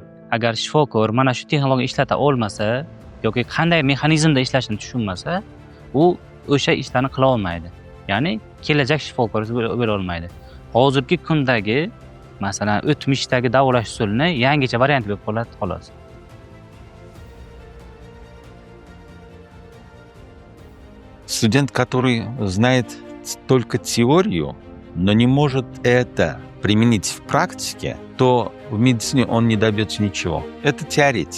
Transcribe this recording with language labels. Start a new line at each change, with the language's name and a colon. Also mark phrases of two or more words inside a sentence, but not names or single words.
Uzbek: Agar shifokor mana shu texnologiya ishlata olmasa yoki qanday mexanizmda ishlashini tushunmasa, u o'sha ishlarni qila olmaydi. Ya'ni kelajak shifokor bo'la olmaydi. Hozirgi kundagi, masalan, o'tmishdagi davolash usulini yangicha variant bo'lib qoladi xolos.
Russian: Студент, который знает только теорию, но не может это применить в практике, то в медицине он не добьется ничего. Это теоретик.